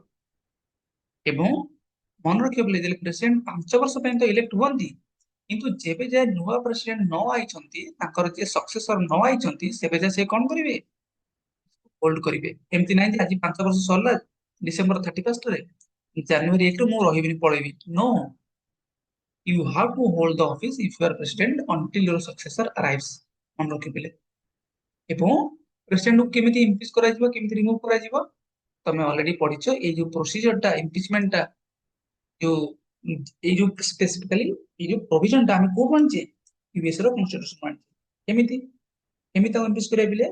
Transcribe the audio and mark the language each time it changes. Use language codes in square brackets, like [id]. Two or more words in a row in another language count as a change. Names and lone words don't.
[or] ଏବଂ ମନେ ରଖିବ ପିଲେ, ଯେତେବେଳେ ପ୍ରେସିଡେଣ୍ଟ 5 ବର୍ଷ ପାଇଁ ତ ଇଲେକ୍ଟ ହୁଅନ୍ତି, କିନ୍ତୁ ଯେବେ ଯାଏ ନୂଆ ପ୍ରେସିଡେଣ୍ଟ ନ ଆଇଛନ୍ତି, ତାଙ୍କର ଯିଏ ସକ୍ସେସର ନ ଆଇଛନ୍ତି, ସେବେ ଯାଏ ସେ କଣ କରିବେ? ହୋଲ୍ଡ କରିବେ। ଏମିତି ନାହିଁ ଯେ ଆଜି 5 ବର୍ଷ ସରିଲା ଡିସେମ୍ବର 31ରେ, ଜାନୁଆରୀ 1ରୁ ମୁଁ ରହିବିନି ପଳେଇବି, ନୋ। [en] You have to hold the office if you are president until your successor arrives। [or] ମନେ ରଖିଥିଲେ। ଏବଂ ପ୍ରେସିଡେଣ୍ଟକୁ କେମିତି ଇମ୍ପିଚ କରାଯିବ, କେମିତି ରିମୁଭ କରାଯିବ, ତମେ ଅଲରେଡି ପଢିଛ। ଏଇ ଯୋଉ ପ୍ରୋସିଜରଟା, ଇମ୍ପିଚମେଣ୍ଟଟା, ଯୋଉ ଏଇ ଯୋଉ ସ୍ପେସିଫିକାଲି ଏଇ ଯୋଉ ପ୍ରୋଭିଜନଟା ଆମେ କୋଉଠୁ ଆଣିଛେ? ୟୁଏସ ର କନଷ୍ଟିଟ୍ୟୁସନ ଆଣିଛେ। କେମିତି କେମିତି ତାକୁ ଇମ୍ପିଚ କରିବା ପିଲେ?